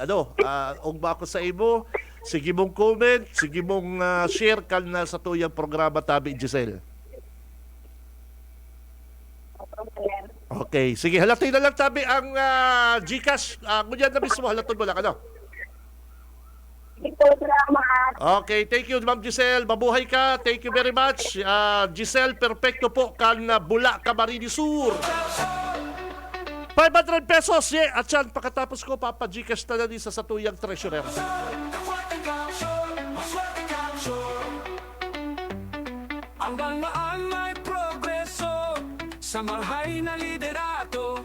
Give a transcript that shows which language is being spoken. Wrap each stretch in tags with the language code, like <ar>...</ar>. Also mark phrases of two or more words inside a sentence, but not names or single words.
<bik>Ugba ako sa imo, sige mong comment, sige mong share ka na sa tuyang programa, Tabi, Giselle. Okay, sige, halatin na lang, Tabi, ang GCash. Ngunyan na mismo, halatin mo lang,</bik> <en>Okay, thank you,</en> <tl>Ma'am Giselle. Mabuhay ka.</tl> <en>Thank you very much.</en> <bik>Giselle Perfecto po, kan Bula, Camarines Sur. 500 pesos, At yan, pagkatapos ko, Papa-Gcash na din sa satuyang treasurer. Hanggang maan may progreso sa mahay na liderato.</bik>